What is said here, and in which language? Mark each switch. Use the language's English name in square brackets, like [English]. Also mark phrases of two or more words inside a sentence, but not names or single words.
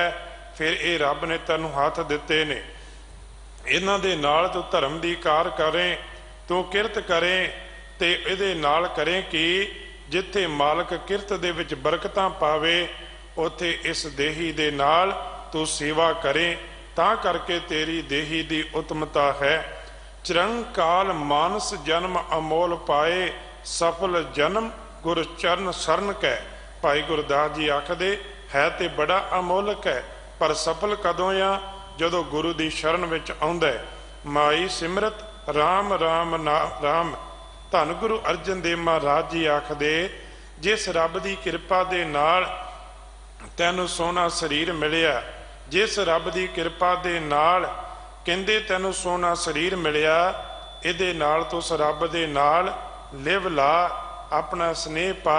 [Punjabi] ਫਿਰ ਇਹ ਰੱਬ ਨੇ ਤੈਨੂੰ ਹੱਥ ਦਿੱਤੇ ਨੇ, ਇਨ੍ਹਾਂ ਦੇ ਨਾਲ ਤੂੰ ਧਰਮ ਦੀ ਕਾਰ ਕਰੇਂ, ਤੂੰ ਕਿਰਤ ਕਰੇਂ, ਤੇ ਇਹਦੇ ਨਾਲ ਕਰੇਂ ਕਿ ਜਿੱਥੇ ਮਾਲਕ ਕਿਰਤ ਦੇ ਵਿਚ ਬਰਕਤਾਂ ਪਾਵੇ ਉੱਥੇ ਇਸ ਦੇਹੀ ਦੇ ਨਾਲ ਤੂੰ ਸੇਵਾ ਕਰੇਂ, ਤਾਂ ਕਰਕੇ ਤੇਰੀ ਦੇਹੀ ਦੀ ਉੱਤਮਤਾ ਹੈ। ਚਿਰੰਕਾਲ ਮਾਨਸ ਜਨਮ ਅਮੋਲ ਪਾਏ, ਸਫਲ ਜਨਮ ਗੁਰ ਚਰਣ ਸਰਣ ਕੈ। ਭਾਈ ਗੁਰਦਾਸ ਜੀ ਆਖਦੇ ਹੈ ਤੇ ਬੜਾ ਅਮੋਲਕ ਹੈ, ਪਰ ਸਫਲ ਕਦੋਂ ਆ ਜਦੋਂ ਗੁਰੂ ਦੀ ਸ਼ਰਨ ਵਿਚ ਆਉਂਦਾ ਹੈ। ਮਾਈ ਸਿਮਰਤ ਰਾਮ ਰਾਮ ਰਾਮ। ਧੰਨ ਗੁਰੂ ਅਰਜਨ ਦੇਵ ਮਹਾਰਾਜ ਜੀ ਆਖਦੇ ਜਿਸ ਰੱਬ ਕੀ ਕਿਰਪਾ ਦੇ ਨਾਲ ਤੈਨੂੰ ਸੋਹਣਾ ਸਰੀਰ ਮਿਲਿਆ, ਜਿਸ ਰੱਬ ਕੀ ਕਿਰਪਾ ਦੇ ਨਾਲ ਕਹਿੰਦੇ ਤੈਨੂੰ ਸੋਹਣਾ ਸਰੀਰ ਮਿਲਿਆ, ਇਹਦੇ ਨਾਲ ਤੂੰ ਉਸ ਰੱਬ ਦੇ ਨਾਲ ਲਿਵ ਲਾ, ਅਪਣਾ ਸਨੇਹ ਪਾ।